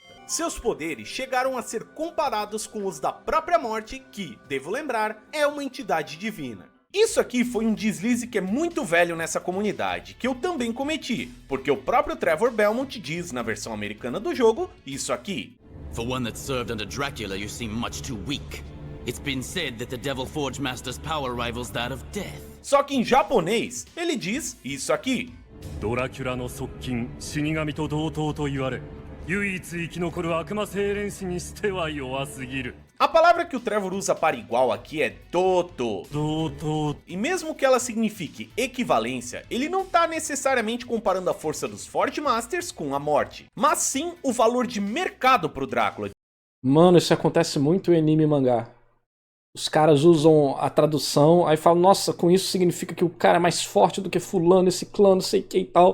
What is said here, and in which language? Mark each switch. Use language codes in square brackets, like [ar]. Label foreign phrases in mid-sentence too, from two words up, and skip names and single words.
[pt] Seus poderes chegaram a ser comparados com os da própria morte, que, devo lembrar, é uma entidade divina. Isso aqui foi um deslize que é muito velho nessa comunidade, que eu também cometi, porque o próprio Trevor Belmont diz na versão americana do jogo isso aqui. [en] For one that served under Dracula, you seem much too weak. It's been said that the Devil Forge Master's power rivals that of death. [pt] Só que em japonês, ele diz isso aqui. [ja] ドラキュラの側近、死神と同等と言われ、唯一生き残る悪魔精錬士にしては弱すぎる。 [pt] A palavra que o Trevor usa para igual aqui é Doto. E mesmo que ela signifique equivalência, ele não tá necessariamente comparando a força dos Forge Masters com a morte, mas sim o valor de mercado pro Drácula. Mano, isso acontece muito em anime e mangá. Os caras usam a tradução, aí falam, nossa, com isso significa que o cara é mais forte do que fulano, esse clã, não sei o que e tal.